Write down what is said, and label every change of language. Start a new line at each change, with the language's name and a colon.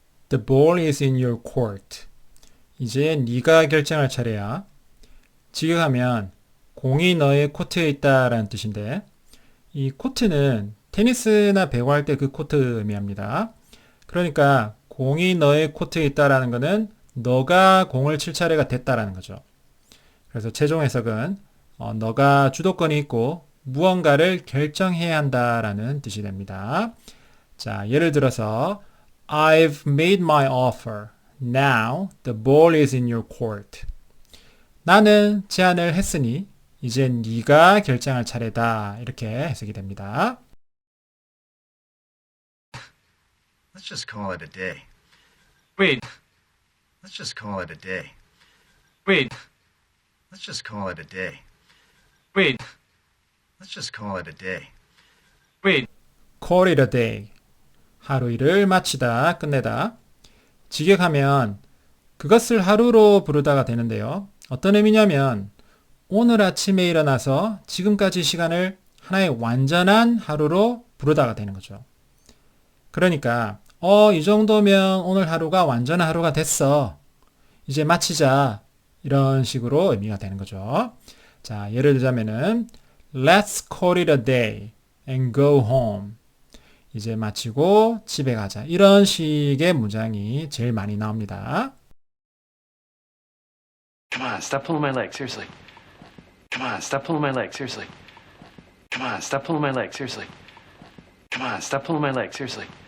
English: The ball is in your court.
Korean: 이제 네가 결정할 차례야. 직역하면 공이 너의 코트에 있다라는 뜻인데 이 코트는 테니스나 배구할 때 그 코트 의미합니다. 그러니까 공이 너의 코트에 있다라는 것은 너가 공을 칠 차례가 됐다라는 거죠. 그래서 최종 해석은 너가 주도권이 있고 무언가를 결정해야 한다라는 뜻이 됩니다.
English: 자, 예를 들어서 I've made my offer. Now the ball is in your court.
Korean: 나는 제안을 했으니 이제 네가 결정할 차례다. 이렇게 해석이 됩니다.
English: Let's just call it a day. Wait, Let's just call it a day. wait, Let's just call it a day. wait, Let's just call it a day. wait. Call it a day.
Korean: 하루 일을 마치다, 끝내다. 직역하면 그것을 하루로 부르다가 되는데요. 어떤 의미냐면 오늘 아침에 일어나서 지금까지 시간을 하나의 완전한 하루로 부르다가 되는 거죠. 그러니까 이 정도면 오늘 하루가 완전한 하루가 됐어. 이제 마치자. 이런 식으로 의미가 되는 거죠.
English: 자, 예를 들자면은 Let's call it a day and go home.
Korean: 이제 마치고 집에 가자. 이런 식의 문장이 제일 많이 나옵니다.
English: Come on, stop pulling my leg, seriously. Come on, stop pulling my leg, seriously. Come on, stop pulling my leg, seriously. Come on, stop pulling my leg, seriously.